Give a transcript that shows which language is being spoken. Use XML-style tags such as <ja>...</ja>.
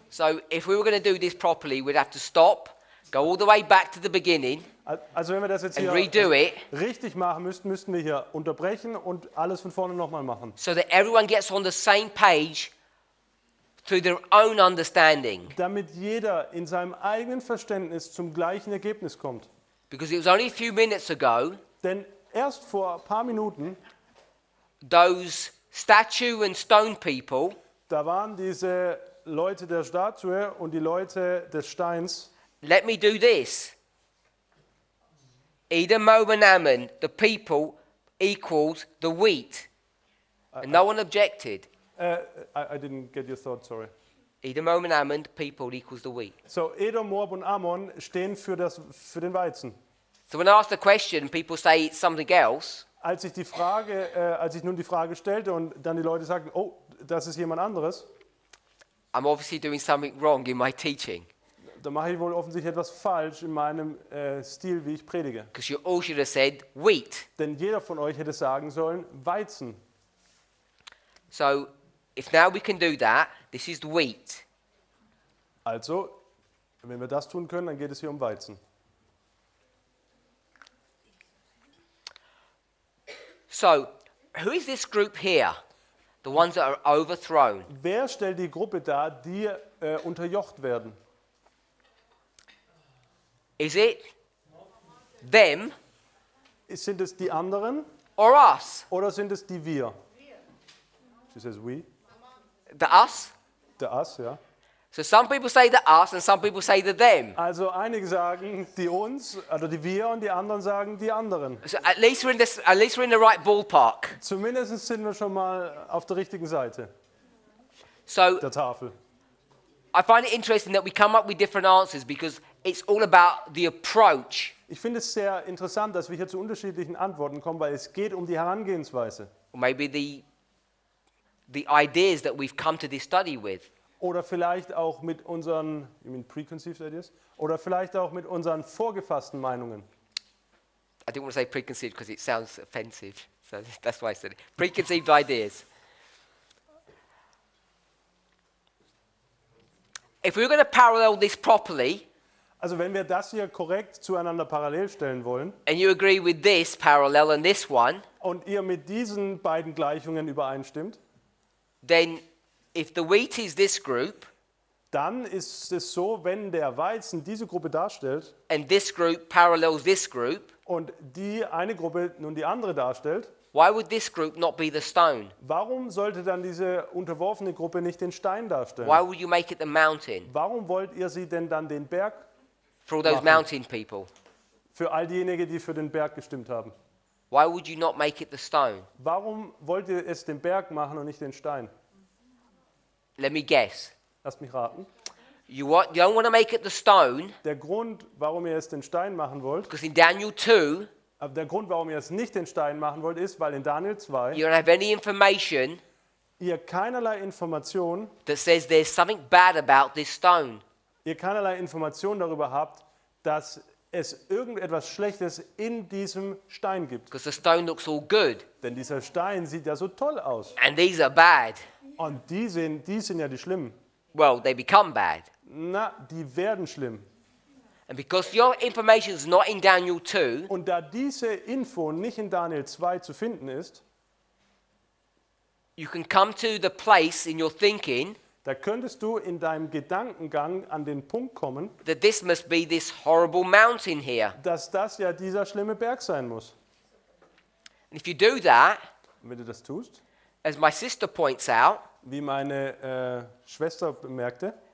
<en>So if we were going to do this properly, we'd have to stop, go all the way back to the beginning</en> <de>Also wenn wir das jetzt</de> <en>and</en> <de>hier</de> <en>redo it</en> <de>richtig machen müssten, müssten wir hier unterbrechen und alles von vorne nochmal machen.</de> <en>so that everyone gets on the same page through their own understanding.</en> <de>damit jeder in seinem eigenen Verständnis zum gleichen Ergebnis kommt.</de> <en>Because it was only a few minutes ago,</en> <de>Denn erst vor ein paar Minuten,</de> <en>those statue and stone people</en> <de>da waren diese Leute der Statue und die Leute des Steins.</de> <en>let me do this. Edom, Moab, and Ammon, the people, equals the wheat. And no one objected. I didn't get your thought, sorry. Edom, Moab, and Ammon, the people, equals the wheat.</en> <de>So, Edom, Moab und Ammon stehen für den Weizen.</de> <en>So when I ask the question, people say it's something else.</en> <de>Als ich nun die Frage stellte und dann die Leute sagten, oh, das ist jemand anderes,</de> <en>I'm obviously doing something wrong in my teaching.</en> <de>da mache ich wohl offensichtlich etwas falsch in meinem Stil, wie ich predige.</de> <en>Because you all should have said wheat.</en> <de>Denn jeder von euch hätte sagen sollen, Weizen.</de> <en>So if now we can do that, this is the wheat.</en> <de>Also, wenn wir das tun können, dann geht es hier um Weizen.</de> <en>So who is this group here? The ones that are overthrown.</en> <de>Wer stellt die Gruppe dar, die unterjocht werden?</de> <en>Is it them</en> <de>Sind es die anderen</de> <en>or us?</en> <de>oder sind es die wir?</de> <en>She says we, The us? the us, ja. So some people say the us and some people say the them.</en> <de>Also einige sagen die uns, also die wir, und die anderen sagen die anderen.</de> <en>So at least we're in the right ballpark.</en> <de>Zumindest sind wir schon mal auf der richtigen Seite</de> <en>So</en> <de>der Tafel.</de> <en>I find it interesting that we come up with different answers because it's all about the approach.</en> <de>Ich finde es sehr interessant, dass wir hier zu unterschiedlichen Antworten kommen, weil es geht um die Herangehensweise.</de> <en>Or maybe the ideas that we've come to this study with.</en> <de>Oder vielleicht auch mit unseren,</de> <en>you mean preconceived ideas?</en> <de>Oder vielleicht auch mit unseren vorgefassten Meinungen.</de> <en>I didn't want to say preconceived because it sounds offensive. So that's why I said it. Preconceived ideas. If we're going to parallel this properly,</en> <de>Also wenn wir das hier korrekt zueinander parallel stellen wollen</de> <en>and you agree with this parallel and this one,</en> <de>und ihr mit diesen beiden Gleichungen übereinstimmt,</de> <en>then if the wheat is this group</en> <de>dann ist es so, wenn der Weizen diese Gruppe darstellt</de> <en>and this group parallels this group,</en> <de>und die eine Gruppe nun die andere darstellt,</de> <en>why would this group not be the stone?</en> <de>warum sollte dann diese unterworfene Gruppe nicht den Stein darstellen?</de> <en>Why would you make it the mountain</en> <de>Warum wollt ihr sie denn dann den Berg</de> <en>for all those</en> <de>Machen.</de> <en>mountain people?</en> <de>für all diejenigen, die für den Berg gestimmt haben?</de> <en>Why would you not make it the stone?</en> <de>Warum wollt ihr es den Berg machen und nicht den Stein?</de> <en>Let me guess.</en> <de>Lasst mich raten.</de> <en>You don't want to make it the stone</en> <de>Der Grund, warum ihr es den Stein machen wollt,</de> <en>because in Daniel 2,</en> <de>aber der Grund, warum ihr es nicht den Stein machen wollt, ist, weil in Daniel 2</de> <en>you don't have any information</en> <de>ihr keinerlei Information</de> <en>that says there's something bad about this stone.</en> <de>darüber habt, dass es irgendetwas Schlechtes in diesem Stein gibt.</de> <en>Because the stone looks all good</en> <de>Denn dieser Stein sieht ja so toll aus.</de> <en>and these are bad.</en> <de>Und die sind ja die Schlimmen.</de> <en>Well, they become bad.</en> <de>Na, die werden schlimm.</de> <en>And because your information is not in Daniel 2,</en> <de>Und da diese Info nicht in Daniel 2 zu finden ist,</de> <en>you can come to the place in your thinking</en> <de>da könntest du in deinem Gedankengang an den Punkt kommen,</de> <en>that this must be this horrible mountain here.</en> <de>dass das ja dieser schlimme Berg sein muss.</de> <en>And if you do that,</en> <de>Und wenn du das tust,</de> <en>as my sister points out,</en> <de>wie meine Schwester bemerkte,</de>